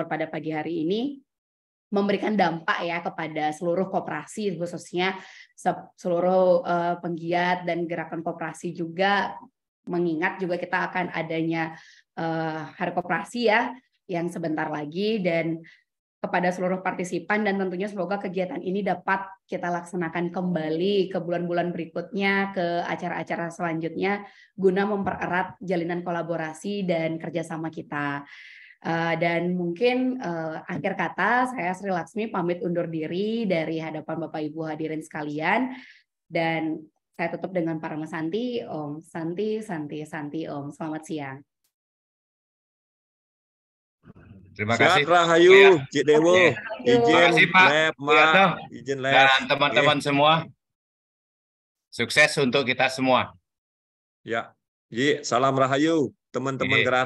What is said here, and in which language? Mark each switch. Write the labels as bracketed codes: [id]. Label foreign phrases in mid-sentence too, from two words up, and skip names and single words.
[id] pada pagi hari ini, memberikan dampak ya kepada seluruh koperasi, khususnya seluruh penggiat dan gerakan koperasi juga, mengingat juga kita akan adanya Hari Koperasi ya, yang sebentar lagi, dan kepada seluruh partisipan, dan tentunya semoga kegiatan ini dapat kita laksanakan kembali ke bulan-bulan berikutnya, ke acara-acara selanjutnya, guna mempererat jalinan kolaborasi dan kerjasama kita. Dan mungkin akhir kata, saya Sri Laksmi pamit undur diri dari hadapan Bapak Ibu hadirin sekalian, dan saya tutup dengan Parama Santi, [sa] Om Santi, Santi, Santi, Om. [id] Selamat siang. Terima kasih. Sehat Rahayu, Cik Dewo. Terima kasih Izin Pak lab, Mak. Izin lab. Dan teman-teman semua. Sukses untuk kita semua. Ya. Ji, salam Rahayu, teman-teman Gerakan